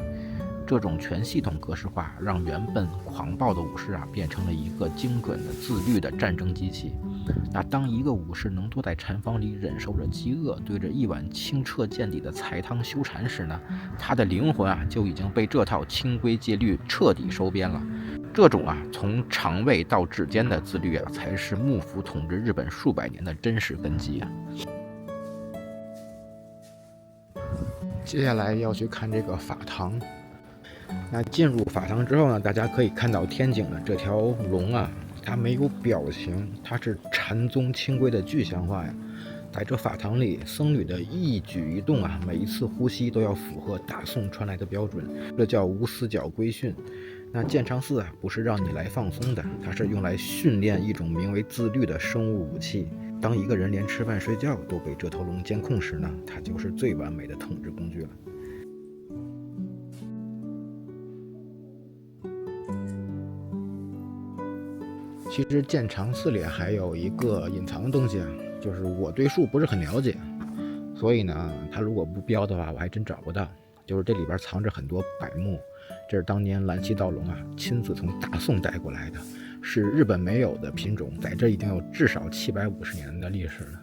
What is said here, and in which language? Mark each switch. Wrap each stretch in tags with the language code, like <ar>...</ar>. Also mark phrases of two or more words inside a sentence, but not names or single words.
<zh>這種全系統格式化，讓原本狂暴的武士變成了一個精準的自律的戰爭機器。當一個武士能坐在禪房裡忍受着飢餓，對着一碗清澈見底的菜湯修禪時呢，他的靈魂就已經被這套清規戒律徹底收編了。這種從腸胃到指尖的自律才是幕府統治日本數百年的真實根基啊。接下来要去看這個法堂。那進入法堂之後呢，大家可以看到天井的這條龙它没有表情，它是禪宗清规的具象化呀。在這法堂裡，僧侶的一舉一動每一次呼吸都要符合大宋傳来的標準，這叫無死角規訓。那建長寺不是讓你來放鬆的，它是用來訓練一種名為自律的生物武器。當一個人連吃飯睡覺都被這頭龍監控時呢，它就是最完美的統治工具了。其實建長寺裡還有一個隱藏的東西就是我对树不是很了解，所以呢，它如果不標的話，我還真找不到。就是这裡邊藏着很多柏木，這是當年蘭溪道隆親自從大宋帶過來的，是日本沒有的品種，在這已經有至少750年的歷史了。</zh>